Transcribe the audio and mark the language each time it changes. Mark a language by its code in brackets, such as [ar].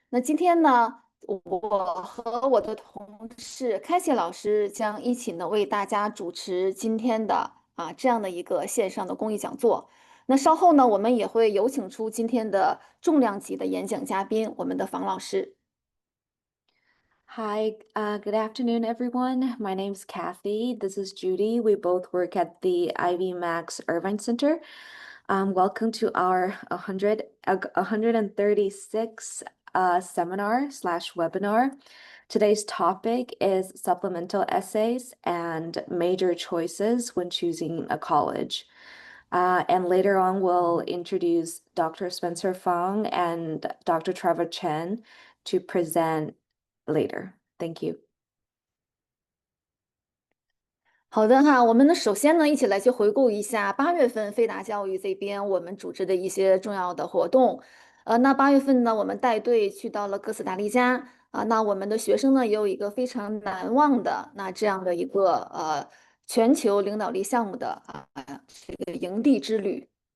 [zh] 那今天呢，我和我的同事开谢老师将一起呢为大家主持今天的这样的一个线上的公益讲座。那稍后呢，我们也会有请出今天的重量级的演讲嘉宾，我们的房老师。 [en] Hi, good afternoon, everyone. My name's Kathy. This is Judy. We both work at the IvyMax Irvine Center. Welcome to our 136 seminar slash webinar. Today's topic is supplemental essays and major choices when choosing a college. And later on, we'll introduce Dr. Spencer Fong and Dr. Trevor Chen to present later. Thank you. [zh] 好的哈，我们呢首先呢一起来去回顾一下8月份飞达教育这边我们组织的一些重要的活动。那8月份呢，我们带队去到了哥斯达黎加那我们的学生呢也有一个非常难忘的这样的一个全球领导力项目的这个营地之旅。